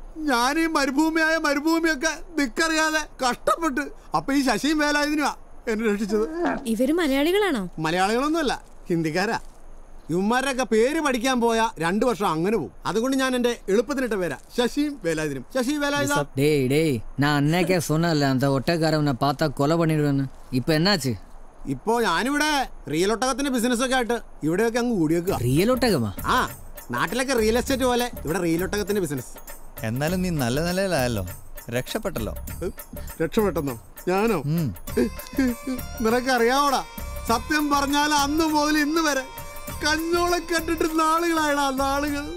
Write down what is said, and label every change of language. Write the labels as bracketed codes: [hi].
[ml] ഞാൻ ഈ മരുഭൂമിയൊക്കെ ദിക്കറിയാതെ കഷ്ടപ്പെട്ട് അപ്പൊ ഈ ശശിയും വേലായുധനുമാ എന്നെ രക്ഷിച്ചത്. ഇവര് മലയാളികളാണോ? മലയാളികളൊന്നുമല്ല, ഹിന്ദിക്കാരാ. ഇവന്മാരൊക്കെ പേര് പഠിക്കാൻ പോയാ 2 വർഷം അങ്ങനെ പോകും. അതുകൊണ്ട് ഞാൻ എന്റെ എളുപ്പത്തിനിട്ട പേരാ ശശിയും വേലായുധനും. ശശി വേലായുധ. [ta] டேய் டேய், நான் அன்னைக்கே சொன்னல அந்த ஒட்டக்காரவனை பார்த்தா கொலை பண்ணிடுவேன்னு. இப்போ என்னாச்சு? [ml] ഇപ്പോ ഞാനിവിടെ റിയൽ ഒട്ടകത്തിന്റെ ബിസിനസ് ഒക്കെ ആയിട്ട് ഇവിടെയൊക്കെ അങ്ങ് കൂടിയേക്കുക. റിയൽ ഒട്ടകമാ? ആ, നാട്ടിലൊക്കെ റിയൽ എസ്റ്റേറ്റ് പോലെ ഇവിടെ റിയൽ ഒട്ടകത്തിന്റെ ബിസിനസ്. എന്നാലും നീ നല്ല നിലയിലായല്ലോ, രക്ഷപ്പെട്ടല്ലോ. രക്ഷപ്പെട്ടെന്നോ? ഞാനോ? നിനക്കറിയാവോടാ, സത്യം പറഞ്ഞാൽ അന്ന് മുതൽ ഇന്ന് വരെ കഞ്ഞോളെ കണ്ടിട്ട് നാളുകളായടാ, നാളുകൾ.